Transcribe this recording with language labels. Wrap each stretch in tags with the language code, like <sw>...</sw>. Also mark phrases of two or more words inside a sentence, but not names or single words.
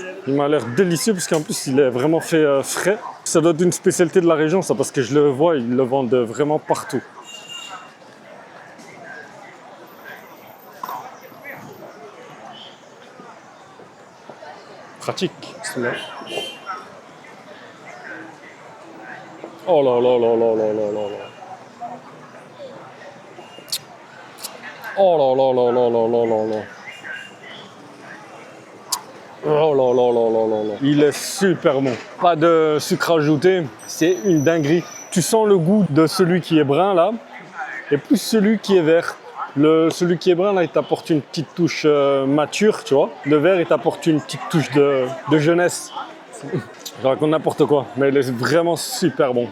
<fr>Il m'a l'air délicieux parce qu'en plus il est vraiment fait frais. Ça doit être une spécialité de la région ça parce que je le vois, ils le vendent vraiment partout. Pratique. Oh là là là là là là là là. Oh là là là là là là là là. Oh là là là là là là. Il est super bon. Pas de sucre ajouté, c'est une dinguerie. Tu sens le goût de celui qui est brun là, et plus celui qui est vert. Celui qui est brun là, il t'apporte une petite touche mature, tu vois. Le vert, il t'apporte une petite touche de jeunesse. Je raconte n'importe quoi, mais il est vraiment super bon.</fr>